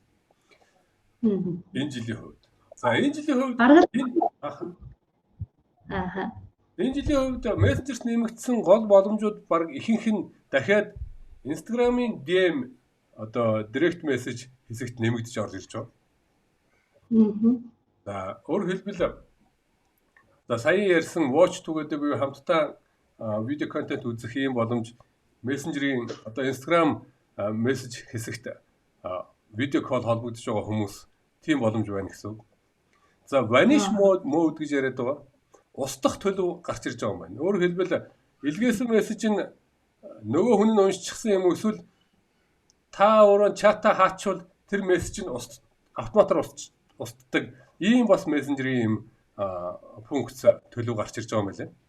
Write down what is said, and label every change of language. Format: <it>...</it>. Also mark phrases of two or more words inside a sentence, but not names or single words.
<mn>Энэ жилийн хувьд. За энэ жилийн хувьд энэ жилийн хувьд Messenger-т нэмэгдсэн гол боломжууд баг ихэнх нь дахиад Instagram-ийн DM одоо</mn> <en>direct message</en> <mn>хэсэгт нэмэгдэж орж ирж байгаа. За өөрөөр хэлбэл за сая ярьсан</mn> <en>watch together</en> <mn>буюу хамтдаа видео контент үзэх юм боломж Messenger-ийн одоо Instagram message хэсэгт видео кол холбогдож байгаа хүмүүс тийм боломж байна гэсэн үг. За</mn> <en>vanish mode</en> <mn>гэж яриад байгаа. Устдах төлөв гарч ирж байгаа юм байна. Өөрөөр хэлбэл илгээсэн мессеж нь нөгөө хүн нь уншчихсан юм эсвэл та өөрөө чата хаачвал тэр мессеж нь автоматар устдаг. Ийм бас мессенжерийн юм функц төлөв гарч ирж байгаа юм байна.</mn>